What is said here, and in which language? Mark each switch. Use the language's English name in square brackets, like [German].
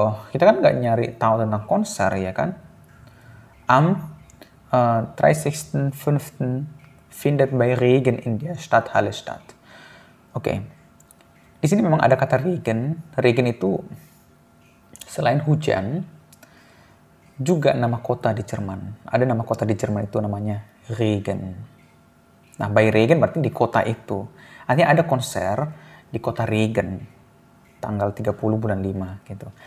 [Indonesian] Kita kan nggak nyari tahu tentang konser ya kan. [German] Am 30.05. findet bei Regen in der Stadthalle statt. [Indonesian] Oke. Di sini memang ada kata Regen. Regen itu selain hujan juga nama kota di Jerman. Ada nama kota di Jerman itu namanya Regen. Nah, [German] bei Regen [Indonesian] berarti di kota itu. Artinya ada konser di kota Regen tanggal 30 bulan 5 gitu.